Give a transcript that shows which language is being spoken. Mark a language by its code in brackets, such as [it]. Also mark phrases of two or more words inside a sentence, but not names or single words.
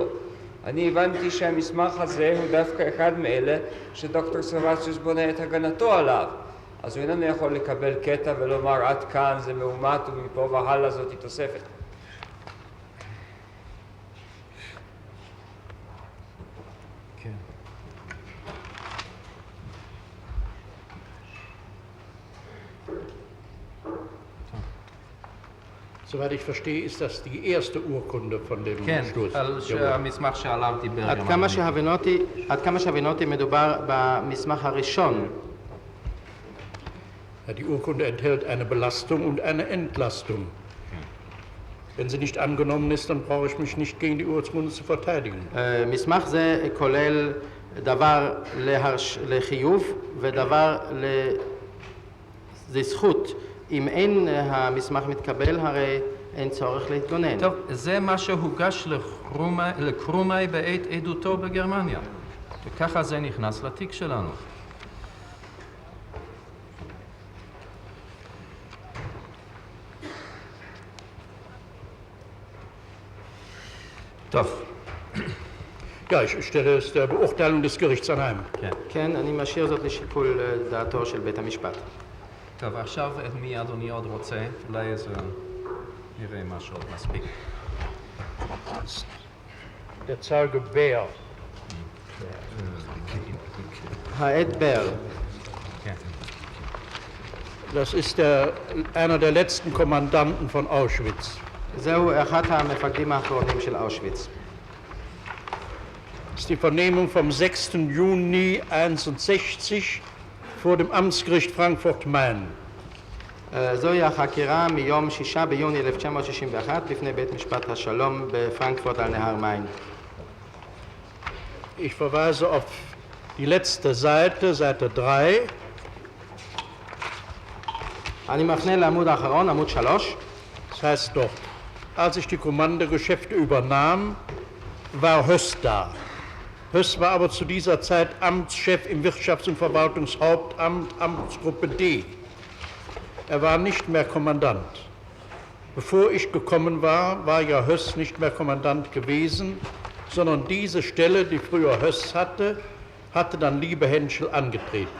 [he] אני הבנתי שהמסמך הזה הוא דווקא אחד מאלה שדוקטור סרבציוס בונה את הגנתו עליו. אז הוא איננו יכול לקבל קטע ולומר עד כאן זה מאומת ומפה והלאה זאת היא תוספת. כן. [de] Soweit ich verstehe, ist das die erste Urkunde von dem [he] כן, [de] Sturz. [he] על המסמך שעליו דיבר עד כמה שהבנותי מדובר במסמך הראשון. [de] Ja, die Urkunde enthält eine Belastung und eine Entlastung. Wenn sie nicht angenommen ist, dann brauche ich mich nicht gegen die Urkunde zu verteidigen. [he] מסמך זה כולל דבר לחיוב ודבר לזכות. אם אין המסמך מתקבל, הרי אין צורך להתגונן. טוב, זה מה שהוגש לקרומאי בעת עדותו בגרמניה. וככה זה נכנס לתיק שלנו. טוב. [de] Ja, ich stelle es der Beurteilung des Gerichts anheim. [he] כן, אני משאיר זאת לשיקול דעתו של בית המשפט. טוב, עכשיו את מי אדוני עוד רוצה? אולי איזה... נראה משהו עוד מספיק. [de] Der Zeuge Bär. [he] העד בר. [de] Das ist einer der letzten Kommandanten von Auschwitz. [he] זהו אחד המפקדים האחרונים של אושוויץ. [de] Das ist die Vernehmung vom 6. Juni 1961 vor dem Amtsgericht Frankfurt-Main. [he] זוהי החקירה מיום 6 ביוני 1961 לפני בית משפט השלום בפרנקפורט על נהר מיין. [de] Ich verweise auf die letzte Seite, Seite 3. [he] אני מפנה לעמוד האחרון, עמוד 3. [de] Das heißt dort, als ich die Kommandogeschäfte übernahm, war Höss da. Höss war aber zu dieser Zeit Amtschef im Wirtschafts- und Verwaltungshauptamt, Amtsgruppe D. Er war nicht mehr Kommandant. Bevor ich gekommen war, war ja Höss nicht mehr Kommandant gewesen, sondern diese Stelle, die früher Höss hatte, hatte dann Liebe Henschel angetreten.